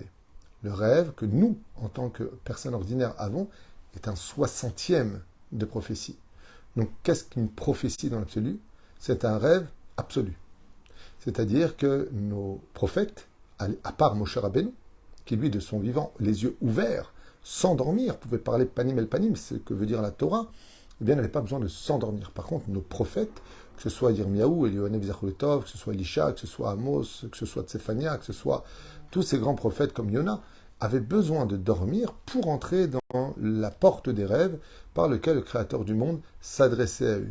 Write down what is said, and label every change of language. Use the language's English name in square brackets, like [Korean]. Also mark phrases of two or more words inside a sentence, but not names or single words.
[French] Le rêve que nous, en tant que personnes ordinaires, avons est un 60e de prophétie. Donc, qu'est-ce qu'une prophétie dans l'absolu? C'est un rêve absolu. C'est-à-dire que nos prophètes, à part Moshe Rabbeinu, qui lui, de son vivant, les yeux ouverts, sans dormir, pouvait parler [Hebrew] פנים אל פנים, [French] c'est ce que veut dire la Torah, eh bien, n'avait pas besoin de s'endormir. Par contre, nos prophètes, que ce soit Yirmiyahu, Eliohanev Zacholetov, que ce soit Elisha, que ce soit Amos, que ce soit Tsephania, que ce soit tous ces grands prophètes comme Yona, avaient besoin de dormir pour entrer dans la porte des rêves par lequel le Créateur du monde s'adressait à eux.